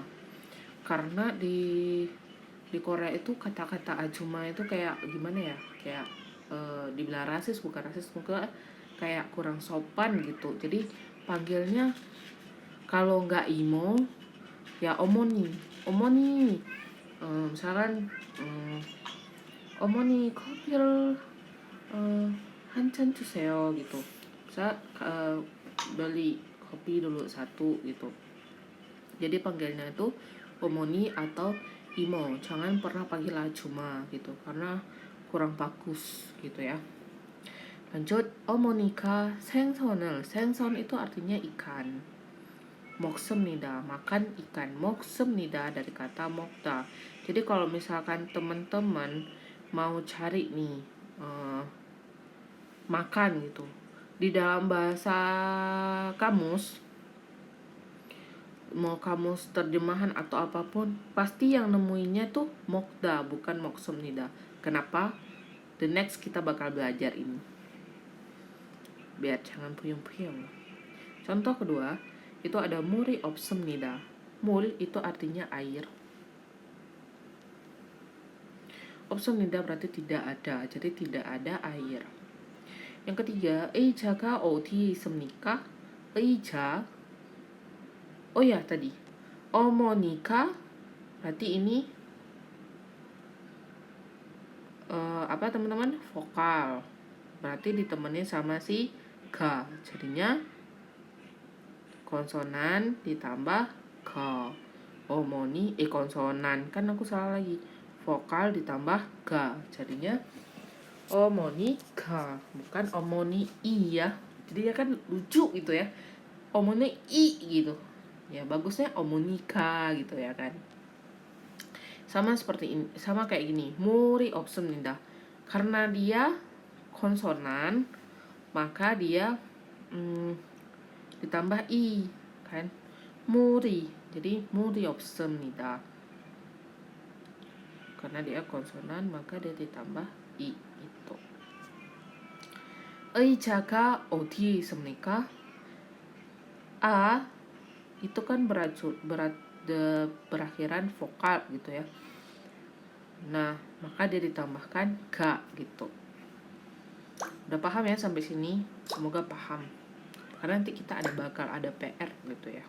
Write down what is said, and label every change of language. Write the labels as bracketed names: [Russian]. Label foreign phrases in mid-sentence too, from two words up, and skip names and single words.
[Indonesian] Karena di Korea itu kata-kata ajuma itu kayak gimana ya, kayak dibilang rasis, bukan rasis, mungkin kayak kurang sopan gitu. Jadi panggilnya kalau nggak imo ya omoni. [Korean] Misalkan 어머니 커피를 한 잔 주세요 gitu. [Indonesian] Bisa beli kopi dulu 1 gitu. Jadi panggilnya itu omoni atau imo. Jangan pernah panggil ajuma gitu, karena kurang bagus gitu ya. Lanjut, [Korean] 어머니가 생선 [Indonesian] itu artinya ikan. 먹습니다, makan ikan. 먹습니다 dari kata 먹다. Jadi kalau misalkan teman-teman mau cari nih makan gitu, di dalam bahasa kamus, mau kamus terjemahan atau apapun, pasti yang nemuinnya tuh 먹다 bukan 먹습니다. Kenapa? [English] The next [Indonesian] kita bakal belajar ini. Biar jangan puyeng-puyeng. Contoh kedua, itu ada [Korean] 물이 없습니다. [Indonesian] 물 itu artinya air. 없습니다 berarti tidak ada, jadi tidak ada air. Yang ketiga, [Korean] 의자가 어디에 있습니까? 의자. [Indonesian] Oh ya tadi, 어머니가 berarti ini apa teman-teman? Vokal. Berarti ditemenin sama si ga. Jadinya konsonan ditambah ga. Omoni konsonan, kan aku salah lagi. Vokal ditambah ga. Jadinya omoni ga, bukan omoni i ya. Jadi ya kan lucu gitu ya. Omoni i gitu. Ya bagusnya omonika gitu ya kan. Sama seperti ini, sama kayak gini. [Korean] 물이 없습니다. [Indonesian] Karena dia konsonan, maka dia ditambah i kan, [Korean] 물이. [Indonesian] Jadi [Korean] 물이 없습니다. [Indonesian] Karena dia konsonan, maka dia ditambah i itu. [Korean] 의자가 어디에 있습니까? [Indonesian] A itu kan berakhiran vokal gitu ya. Nah, maka dia ditambahkan ga gitu. Udah paham ya sampai sini? Semoga paham. Karena nanti kita bakal ada PR gitu ya.